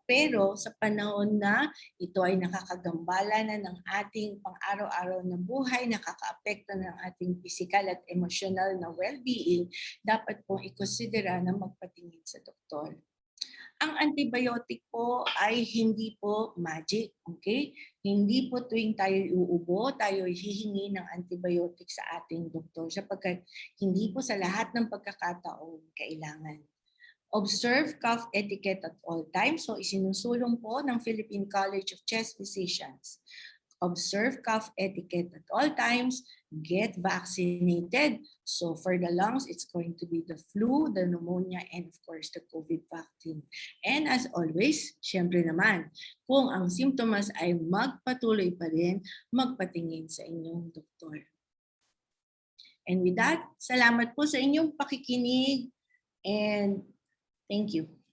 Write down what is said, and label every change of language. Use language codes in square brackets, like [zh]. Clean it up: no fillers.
[tl] Pero sa panahon na ito ay nakakagambala na ng ating pang-araw-araw na buhay, nakakaapekto ng ating physical at emotional na well-being, dapat pong ikonsidera na magpatingin sa doktor. Ang antibiotic po ay hindi po magic, okay? Hindi po tuwing tayo uubo, tayo hihingi ng antibiotic sa ating doktor sapagkat hindi po sa lahat ng pagkakataon kailangan. [en] Observe cough etiquette at all times. [tl] So isinusulong po ng [en] Philippine College of Chest Physicians. Observe cough etiquette at all times. Get vaccinated. So for the lungs, it's going to be the flu, the pneumonia, and of course the COVID vaccine. And as always, [tl] syempre naman, kung ang simptomas ay magpatuloy pa rin, magpatingin sa inyong doktor. And with that, salamat po sa inyong pakikinig [en] and thank you.